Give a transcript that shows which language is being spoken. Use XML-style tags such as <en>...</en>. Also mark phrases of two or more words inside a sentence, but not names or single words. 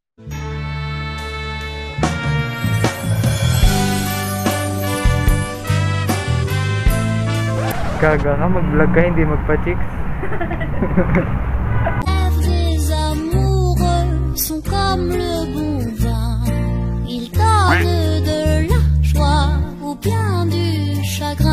<tl>Gaga ka, mag-vlog ka, hindi magpa-chicks.</tl> <fr>Les rêves des amoureux sont comme le bon vin, ils donnent de la joie ou bien du chagrin.</fr>